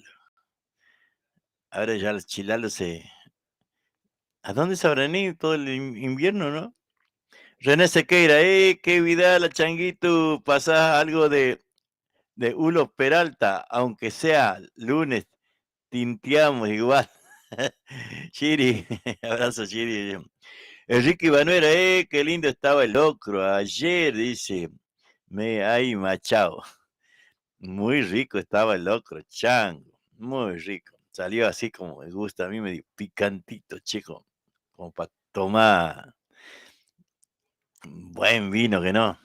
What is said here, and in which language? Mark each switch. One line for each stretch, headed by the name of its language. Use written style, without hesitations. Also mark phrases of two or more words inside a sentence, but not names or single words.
Spanish: Ahora ya los chilalos se... ¿A dónde se habrán ido todo el invierno, no? René Sequeira, qué vida la Changuito, pasás algo de Hulo Peralta, aunque sea lunes, tinteamos igual. Chiri, abrazo Chiri. Enrique Banuera, qué lindo estaba el locro ayer, dice, ay machao. Muy rico estaba el locro, Chango, muy rico. Salió así como me gusta, a mí medio picantito, chico, como para tomar buen vino que no.